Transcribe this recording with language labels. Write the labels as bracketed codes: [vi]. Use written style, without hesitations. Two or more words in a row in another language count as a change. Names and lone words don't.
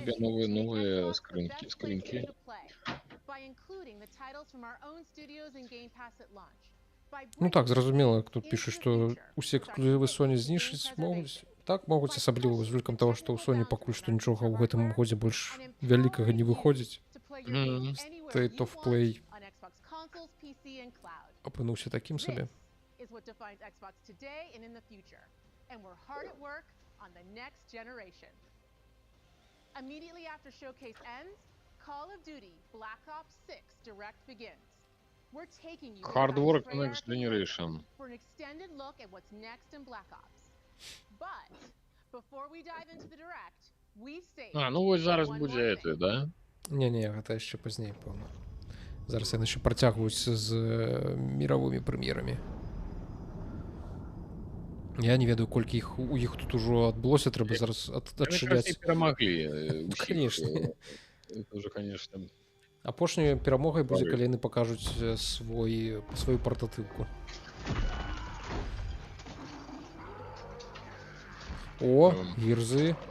[be] сабе новыя скрынкі. Ну так, зразумела, тут піша, што усе эксклюзівы Sony знішчыць могуць. Так могуць, асабліва з улікам таго, што ў Sony пакуль што нічога ў гэтым годзе больш вялікага не выходзіць. State of Play апынуўся такім сабе. [en] Is what defines Xbox today and in the future. And we're hard at work on the next generation. Immediately after Showcase ends, Call of Duty Black Ops 6 Direct begins. We're taking you Hard behind work Treyarch next generation. for an extended look at what's next in Black Ops. But before we dive into the Direct, we say [be] Ну вось зараз будзе это, да? Не-не, гэта яшчэ пазней, пэўна. Зараз яны яшчэ працягваюць з міровымі прэм'ерамі. Я не ведаю, колькі іх у іх тут ужо адбылося, трэба зараз адчыняць. Перамаглі. [ru] Конечно. Это уже, конечно. [be] Апошняй перамогай будзе, калі яны пакажуць сваю партатыўку. О, гірзы.